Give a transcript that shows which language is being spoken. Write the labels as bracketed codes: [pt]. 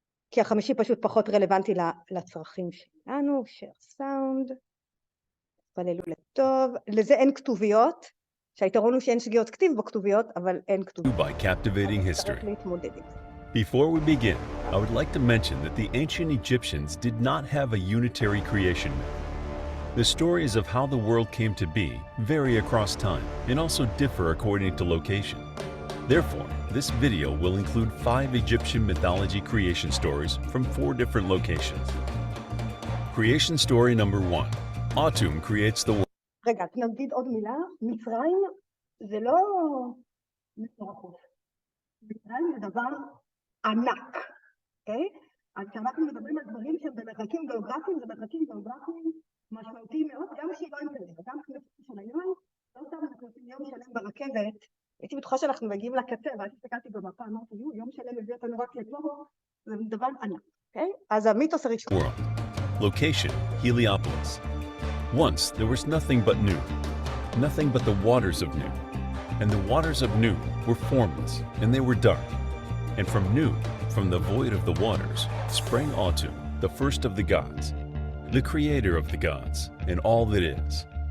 [he] כי החמישי פשוט פחות רלוונטי לצרכים שלנו. [en] share sound, [he] פללו לטוב, לזה אין כתוביות, שהיתרון הוא שאין שגיאות כתיב בכתוביות, אבל אין כתוביות. [en] By captivating history. Before we begin, I would like to mention that the ancient Egyptians did not have a unitary creation myth. The stories of how the world came to be vary across time and also differ according to location. Therefore, this video will include 5 Egyptian mythology creation stories from 4 different locations. Creation story number 1. Atum creates the world. [he] רגע, נגיד עוד מילה, מצרים זה לא מטורפות. מצרים זה דבר ענק, אוקיי? אז כשאנחנו מדברים על דברים שהם במרחקים גיאוגרפיים, זה מרחקים גיאוגרפיים משמעותיים מאוד, גם שהיא לא אינטרנט, גם כנסת של היום, לא סתם אנחנו עושים יום שלם ברכבת, הייתי בטוחה שאנחנו מגיעים לקצה, ואז הסתכלתי במפה, אמרתי, יום שלם מביא אותנו רק לפה, זה דבר ענק, אוקיי? אז המיתוס הראשון. [en] Location, Heliopolis. Once there was nothing but Nu, nothing but the waters of Nu, and the waters of Nu were formless, and they were dark. And from Nu, from the void of the waters, sprang Atum, the first of the gods, the creator of the gods, and all that is.